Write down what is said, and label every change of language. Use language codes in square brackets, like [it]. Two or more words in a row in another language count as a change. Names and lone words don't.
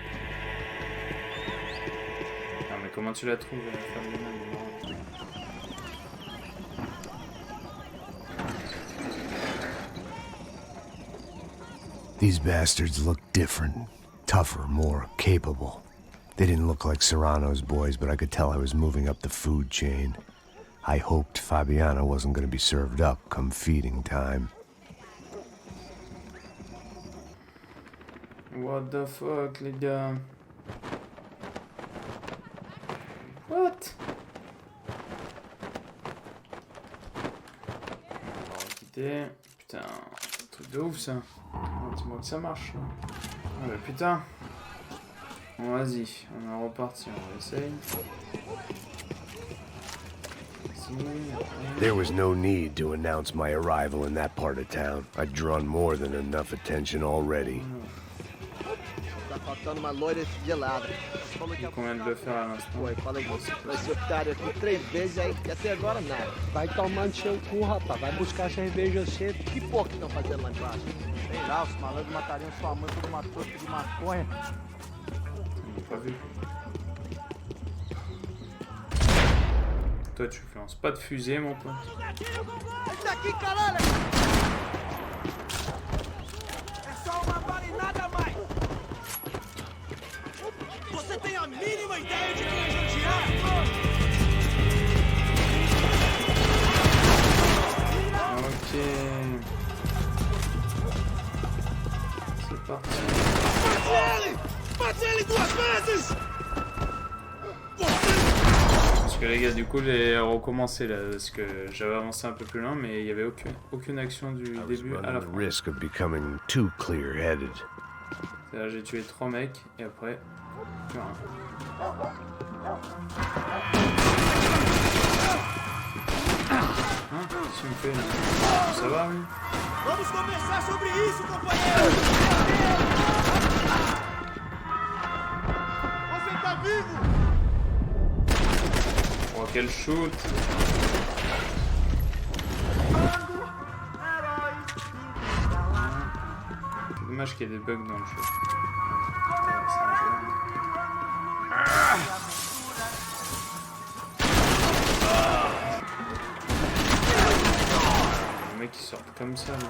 [fr] Non mais comment tu la trouves, Fabiano? [en] These bastards look different, tougher, more capable. They didn't look like Serrano's boys, but I could tell I was moving up the food chain. I hoped Fabiano wasn't going to be served up come feeding time. What the fuck, [fr] les gars? [en] What? [fr] On va quitter. Putain, truc de ouf ça. Dis-moi que ça marche là. Ah bah putain. Bon vas-y, on est reparti, on va essayer. [en] There was no need to announce my arrival in that part of town. I'd drawn more than enough attention already. [pt] Tá faltando uma loira gelada. [fr] Combien de le faire à l'instant? [pt] Foi, falei vai ser otário aqui 3 vezes aí e até agora nada. Vai tomar no seu cu, rapaz. Vai buscar cerveja cedo. Que porra que estão fazendo lá embaixo? Sei lá, os malandros matariam sua mãe por uma torta de maconha. [fr] Pas vu. Toi tu lances pas de fusée mon pote. [pt] Tá aqui, caralho! É só uma bala e nada mais! Você tem a mínima ideia de quem a gente é? [fr] Ok. C'est parti. [pt] Bate ele 2 vezes! [fr] Parce que les gars, du coup, j'ai recommencé là, parce que j'avais avancé un peu plus loin, mais il n'y avait aucune action du début à la fin. [en] Risk of becoming too clear-headed. [fr] C'est-à-dire, j'ai tué 3 mecs, et après, plus rien. Hein? Qu'est-ce qu'il me fait là? Ça va, lui? [pt] Vamos conversar sobre isso, companheiro! Você tá vivo? [fr] Oh, quel shoot! C'est dommage qu'il y ait des bugs dans le jeu. C'est un jeu. Les mecs qui sortent comme ça, là.